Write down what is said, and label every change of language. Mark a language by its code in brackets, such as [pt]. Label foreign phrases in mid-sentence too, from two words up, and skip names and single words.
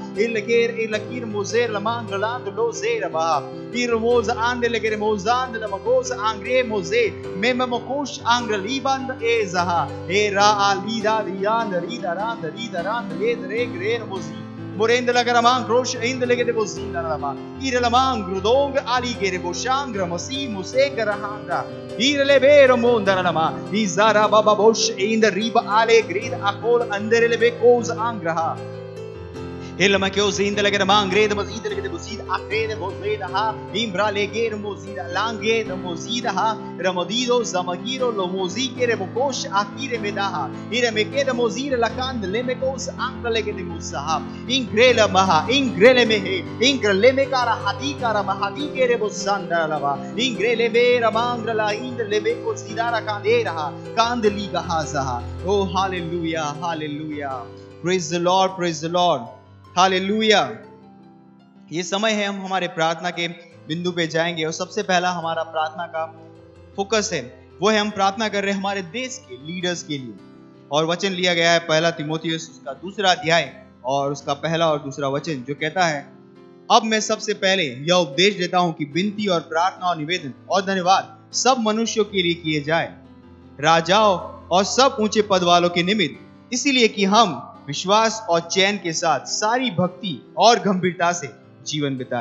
[en] इरलकीर मोजेर लमांग लांद लोजेर बा इरमोज आंद लेगे मोजांद लमगोज आंग्रे मोजे मेम मकोश आंग्र लीबांद ए जहा ए रा आलीदा रियान रीदा रांद ले रे ग्रेन मोजी मोरेंद लगरमांग रोश इंद लेगे दे बोजीन लमा इरलमांग ग्रुदोंग आली गेरे बोशांग मसी मुसे गरहांगा इरले बेर मोंदर लमा इजारा बाबा बोश इंद रीब आले ग्रीद अकोल अंदर ले बेकोज आंग्रहा Hilma ke ozin de legere mangre de mozid legere bozid akre de bozida ha imbra legere mozida lange de mozida ha ramodido zamagiro lo mozikere bokosh akire medaha ire meke de mozira lakan le mekos ankle legere de musaha ingrela maha ingrele mehe ingrele mekara hadikara mahadikere bozanda lava ingrele vera mangrala ind le beko sidara kandera ha kandliga hazaha. Oh hallelujah, hallelujah, praise the Lord, praise the Lord, [hi] हालेलुया। ये समय है हम हमारे प्रार्थना के बिंदु पे जाएंगे और सबसे पहला हमारा प्रार्थना का फोकस है वो है हम प्रार्थना कर रहे हैं हमारे देश के लीडर्स के लिए। और वचन लिया गया है पहला तीमुथियुस उसका 2 अध्याय और उसका पहला और दूसरा वचन जो कहता है, अब मैं सबसे पहले यह उपदेश देता हूं कि विनती और प्रार्थना और निवेदन और धन्यवाद सब मनुष्यों के लिए किए जाए, राजाओं और सब ऊंचे पद वालों के निमित्त, इसीलिए कि हम विश्वास और चैन के साथ सारी भक्ति और गंभीरता से जीवन बिताए।